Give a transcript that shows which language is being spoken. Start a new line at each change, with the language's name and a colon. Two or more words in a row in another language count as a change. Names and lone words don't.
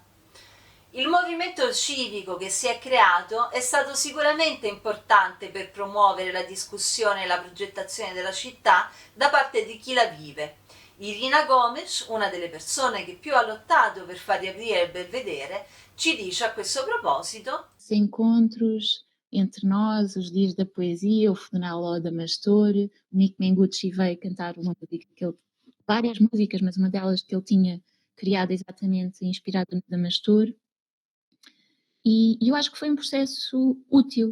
Italian: Il movimento civico che si è creato è stato sicuramente importante per promuovere la discussione e la progettazione della città da parte di chi la vive. Irina Gomes, una delle persone che più ha lottato per far riaprire il Belvedere, ci dice a questo proposito:
Portuguese: encontros entre nós, os dias da poesia, o funeral ao Adamastor, o Nick Mengucci veio cantar uma música várias músicas, mas uma delas que ele tinha criado exatamente inspirada no Adamastor. E eu acho que foi um processo útil.